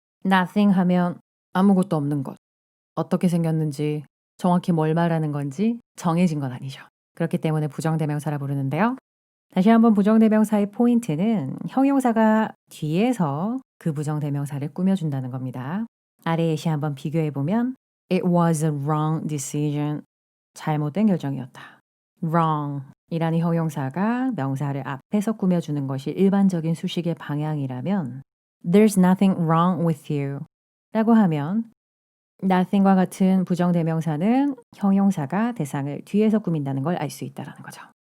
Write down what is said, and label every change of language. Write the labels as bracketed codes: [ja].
[ko] nothing 하면 아무것도 없는 것. 어떻게 생겼는지 정확히 뭘 말하는 건지 정해진 건 아니죠. 그렇기 때문에 부정대명사라 부르는데요. 다시 한번 부정대명사의 포인트는 형용사가 뒤에서 그 부정대명사를 꾸며준다는 겁니다. 아래 예시 한번 비교해보면 [en] It was a wrong decision. [ko] 잘못된 결정이었다. wrong 이라는 형용사가 명사를 앞에서 꾸며주는 것이 일반적인 수식의 방향이라면 [en] There's nothing wrong with you [ko] 라고 하면 nothing과 같은 부정대명사는 형용사가 대상을 뒤에서 꾸민다는 걸 알 수 있다는 거죠.